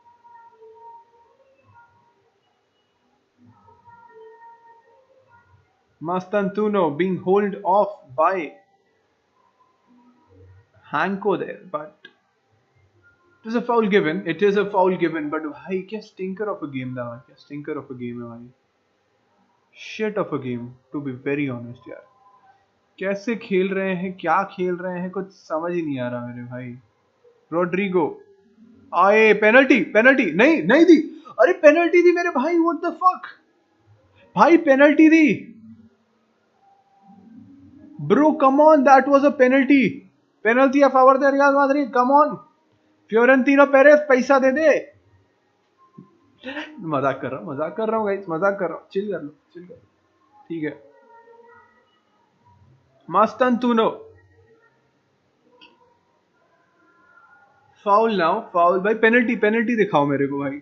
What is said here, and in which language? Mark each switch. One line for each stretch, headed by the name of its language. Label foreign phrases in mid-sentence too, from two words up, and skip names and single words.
English: Mastantuono being held off by Hanko there, but it is a foul given. It is a foul given, but bhai, क्या stinker of a game
Hindi: था, क्या
English: stinker of a game
Hindi: है भाई.
English: shit of a game to be very honest
Hindi: यार। कैसे खेल रहे हैं, क्या खेल रहे हैं, कुछ समझ ही नहीं आ रहा मेरे भाई। रोड्रिगो आए, पेनल्टी पेनल्टी नहीं नहीं दी। अरे पेनल्टी दी मेरे भाई,
English: what the fuck
Hindi: भाई, पेनल्टी दी ब्रो,
English: come on, that was a penalty.
Spanish: पेनल्टी a favor de Real Madrid,
English: come on.
Hindi: फ्योरेंटिनो पेरेस पैसा दे दे। मजाक कर रहा हूँ गाइस, मजाक कर रहा हूँ, चिल कर लो, चिल कर लो, ठीक है। मस्तन तूनो
English: foul now,
Hindi: फाउल भाई, पेनल्टी पेनल्टी दिखाओ मेरे को भाई।